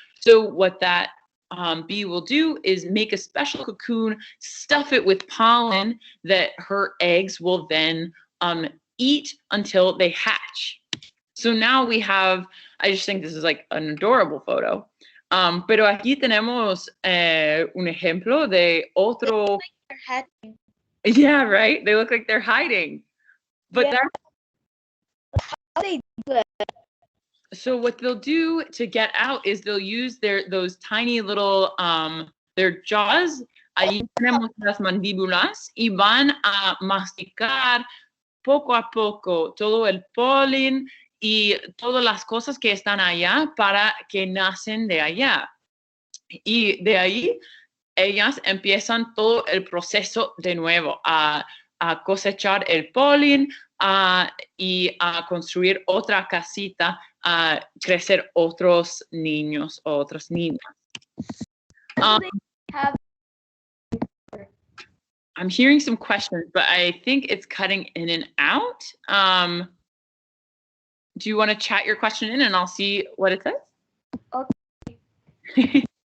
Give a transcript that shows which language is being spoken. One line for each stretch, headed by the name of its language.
English: So what that bee will do is make a special cocoon, stuff it with pollen that her eggs will then eat until they hatch. So now we have, I just think this is like an adorable photo.
Spanish: Pero aquí tenemos un ejemplo de otro.
English: They're hatching. Yeah, right? They look like they're hiding. But Yeah. How they do it? So what they'll do to get out is they'll use those tiny little their jaws.
Spanish: Ahí tenemos las mandíbulas y van a masticar poco a poco todo el polen y todas las cosas que están allá para que nacen de allá. Y de ahí ellas empiezan todo el proceso de nuevo a cosechar el polen y a construir otra casita, a crecer otros niños o otras niñas.
English: I'm hearing some questions, but I think it's cutting in and out. Do you want to chat your question in and I'll see what it says? Okay.